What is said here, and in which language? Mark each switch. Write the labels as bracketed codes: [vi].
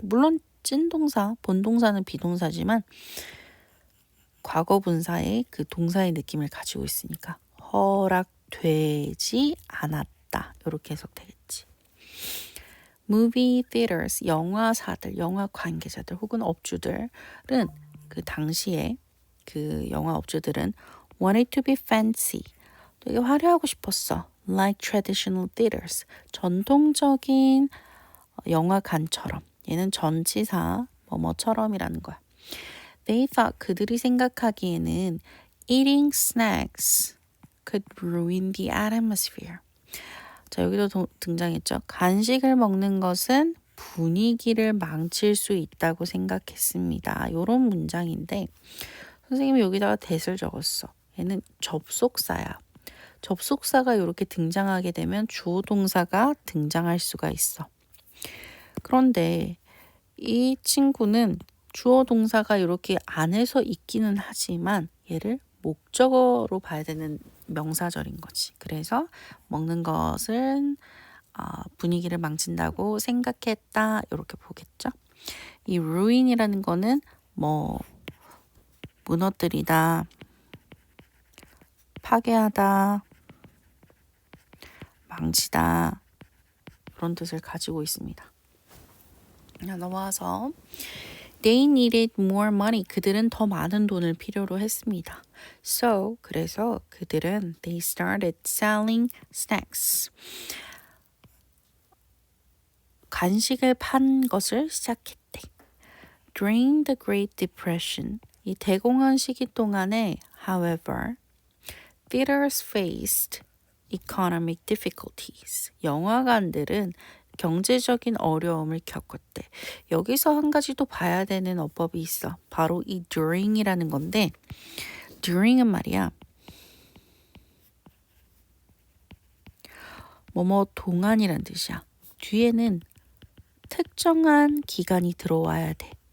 [ko] 물론 찐동사, 본동사는 비동사지만 과거 분사의 그 동사의 느낌을 가지고 있으니까 허락되지 않았다 이렇게 해석되겠지. [en] Movie theaters, [ko] 영화사들, 영화 관계자들 혹은 업주들은 그 당시에 그 영화 업주들은 [en] wanted to be fancy, [ko] 되게 화려하고 싶었어. [en] Like traditional theaters, [ko] 전통적인 영화관처럼. 얘는 전치사 뭐뭐처럼이라는 거야. [en] They thought, [ko] 그들이 생각하기에는 [en] eating snacks could ruin the atmosphere. [ko] 자, 여기도 등장했죠. 간식을 먹는 것은 분위기를 망칠 수 있다고 생각했습니다. 이런 문장인데 선생님이 여기다가 that을 적었어. 얘는 접속사야. 접속사가 이렇게 등장하게 되면 주어 동사가 등장할 수가 있어. 그런데 이 친구는 주어 동사가 이렇게 안에서 있기는 하지만 얘를 목적어로 봐야 되는 명사절인 거지. 그래서 먹는 것은 분위기를 망친다고 생각했다 이렇게 보겠죠. 이 ruin이라는 거는 뭐 무너뜨리다, 파괴하다, 망치다 그런 뜻을 가지고 있습니다. 넘어와서 [en] They needed more money. [ko] 그들은 더 많은 돈을 필요로 했습니다. [en] So, [ko] 그래서 그들은 [en] they started selling snacks. [ko] 간식을 판 것을 시작했대. [en] During the Great Depression, [ko] 이 대공황 시기 동안에, [en] however, theaters faced economic difficulties. [ko] 영화관들은 경제적인 어려움을 겪었대. 여기서 한 가지 또 봐야 되는 어법이 있어. 바로 이 during이라는 건데 during은 말이야. 뭐뭐 동안이란 뜻이야. 뒤에는 특정한 기간이 들어와야 돼.